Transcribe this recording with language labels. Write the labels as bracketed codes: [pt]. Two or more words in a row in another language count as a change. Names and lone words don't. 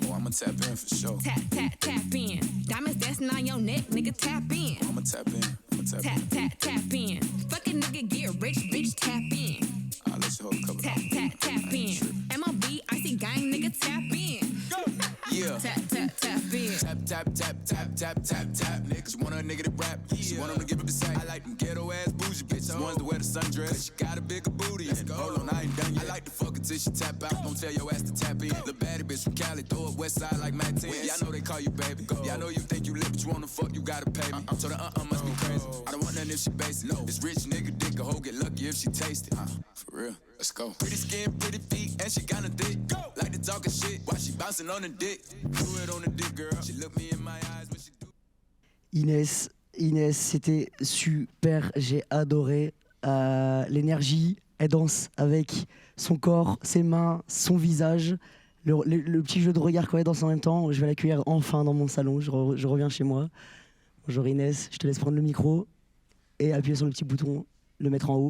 [en] Oh, I'ma tap in for sure. Tap, tap, tap in. Diamonds dancing on your neck, nigga, tap in. I'ma tap in. I'ma tap Tap, in. tap, tap in. Fucking nigga get rich, bitch, tap in. I'll let you hold a couple. Tap, tap, tap in. MLB, icy gang, nigga, tap in. Yeah. Tap, tap, tap in. Tap, tap, tap, tap, tap, tap, tap. Niggas want a nigga to rap. She want him to give up the sack. I like them ghetto ass bougie bitches. Ones that wear the sundress. Cause she got a bigger booty. And hold on, I ain't done yet. I like to fuck until she tap out. Don't tell your ass to tap in. The baddie bitch from Cali, throw up west side like Matt 10. Yeah, I know they call you baby. Yeah, I know you think you lit, but you wanna fuck, you gotta pay me. So the must be crazy. I don't want nothing if she basic. This rich nigga dick, a hoe get lucky if she taste it. For real, let's go. Pretty skin, pretty feet, and she kinda thick. Like to talking shit while she bouncing on the dick. Do it on the dick, girl. She look me in my eyes when she do. [fr] Inès, c'était super, j'ai adoré l'énergie, elle danse avec son corps, ses mains, son visage, le petit jeu de regard quand elle danse en même temps. Je vais l'accueillir enfin dans mon salon, je reviens chez moi. Bonjour Inès, je te laisse prendre le micro et appuyer sur le petit bouton, le mettre en haut.